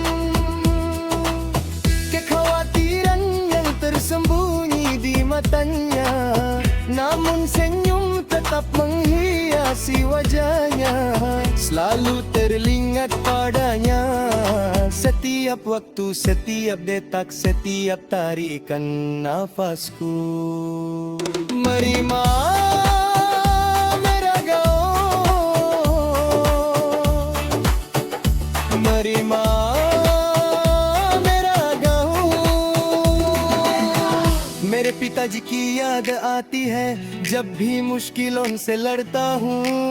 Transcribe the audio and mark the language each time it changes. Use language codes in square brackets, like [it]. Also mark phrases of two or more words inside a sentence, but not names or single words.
[id] Kekhawatiran yang tersembunyi di matanya, namun senyum tetap menghiasi wajahnya. Selalu terlingat padanya setiap waktu, setiap detak, setiap tarikan nafasku. [hi] Mari मेरे पिताजी की याद आती है जब भी मुश्किलों से लड़ता हूँ।